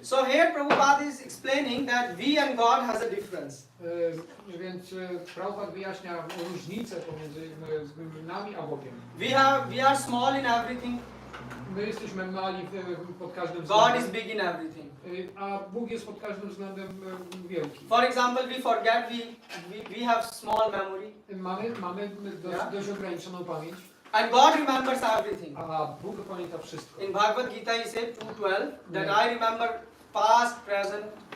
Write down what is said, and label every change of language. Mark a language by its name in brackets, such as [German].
[English] So here Prabhupada is explaining that we and God has a difference. [Polish] Więc Prabhupada wyjaśnia różnicę pomiędzy nami a Bogiem. [English] We are small in everything. [Polish] My jesteśmy mali pod każdym [English] God is [Polish] względem, [English] big in everything. [Polish] a Bóg jest pod każdym względem wielki. [English] For example, we forget, we have small memory. [Polish] Mamy dość ograniczoną pamięć, [English] And God remembers everything. [Polish] a Bóg pamięta wszystko. [English] In Bhagavad Gita he said 2:12 that I remember past, present.